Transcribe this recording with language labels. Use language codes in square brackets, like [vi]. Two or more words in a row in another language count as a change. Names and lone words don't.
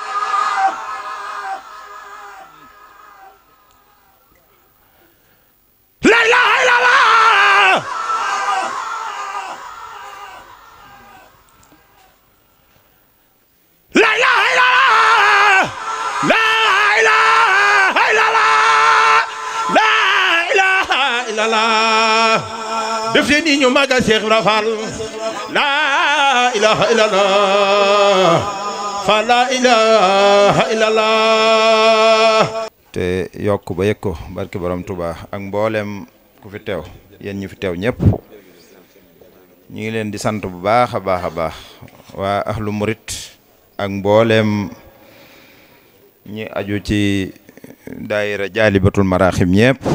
[ar] لا إله إلا الله لا إله إلا الله لا إله إلا الله لا إله إلا الله [wo] def leen ni ñu magal Cheikh Ibra Fall [ar] لا إله إلا الله فلا إله إلا الله [wo] te yokk ba yëg ko barke borom Touba ak mboolem ku fi teew yéen ñu fi teew ñëpp ñu ngi leen di sant bu baax a baax a baax waa ahlu murit ak mboolem ñi aju ci daayira jaalibatul maraaxim ñëpp